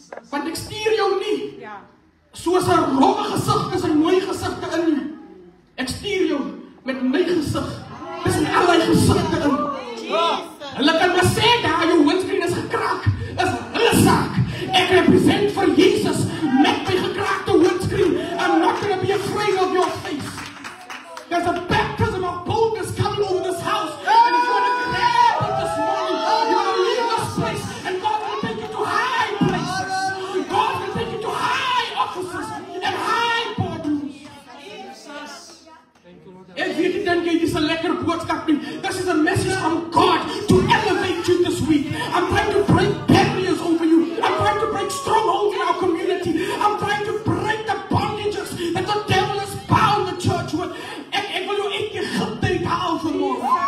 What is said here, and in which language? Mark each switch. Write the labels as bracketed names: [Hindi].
[Afrikaans] Want ek stuur jou nie soos 'n rowwe gesig is 'n mooi gesigte in nie. Ek stuur jou met my gesig. Dis in allerlei gesigte in. Hulle kan maar sê daar jou windscreen is gekraak. Is hulle saak. Ek represent vir Jesus met my gekraakte windscreen. [English] I'm not going to be afraid of your face. There's a baptism of boldness coming over this house. And if you want to grab it this morning, you want to leave this place. And God will take you to high places. God will take you to high offices and high boardrooms. [Afrikaans] Ek weet nie dink jy dis 'n lekker boodskap nie. [English] This is a message from God to elevate you this week. I'm trying to break barriers over you. I'm trying to break strongholds in our community. I'm trying to break the bondages that the devil has bound the church with. [Afrikaans] Ek wil jou uit Egipte uithaal vanmôre.